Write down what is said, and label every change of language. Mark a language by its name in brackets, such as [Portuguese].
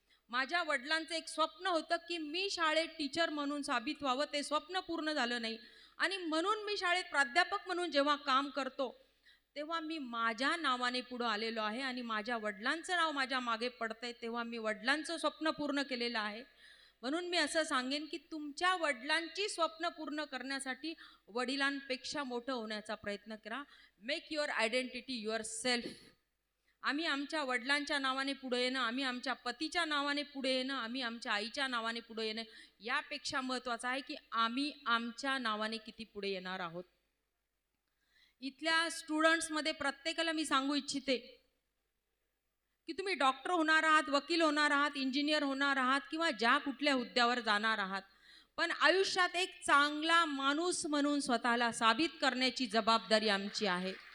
[Marathi] माझ्या वडिलांचं एक स्वप्न होतं की मी शाळेत टीचर म्हणून साबित व्हावं, ते स्वप्न पूर्ण झालं नाही आणि म्हणून मी शाळेत प्राध्यापक म्हणून जेव्हा काम करतो तेव्हा मी माझ्या नावाने पुढे आलेलो आहे आणि माझ्या वडिलांचं नाव माझ्या मागे पडतंय, तेव्हा मी वडिलांचं स्वप्न पूर्ण केलेलं आहे। म्हणून मी असं सांगेन की तुमच्या वडिलांची स्वप्न पूर्ण करण्यासाठी वडिलांपेक्षा मोठं होण्याचा प्रयत्न करा। [English] Make your identity yourself. [Marathi] आम्ही आमच्या वडिलांच्या नावाने पुढे येणं, आम्ही आमच्या पतीच्या नावाने पुढे येणं, आम्ही आमच्या आईच्या नावाने पुढे येणं, यापेक्षा महत्त्वाचं आहे की आम्ही आमच्या नावाने किती पुढे येणार आहोत। इथल्या स्टुडंट्समध्ये प्रत्येकाला मी सांगू इच्छिते की तुम्ही डॉक्टर होणार आहात, वकील होणार आहात, इंजिनियर होणार आहात किंवा ज्या कुठल्या हुद्द्यावर जाणार आहात, पण आयुष्यात एक चांगला माणूस म्हणून स्वतःला साबित करण्याची जबाबदारी आमची आहे।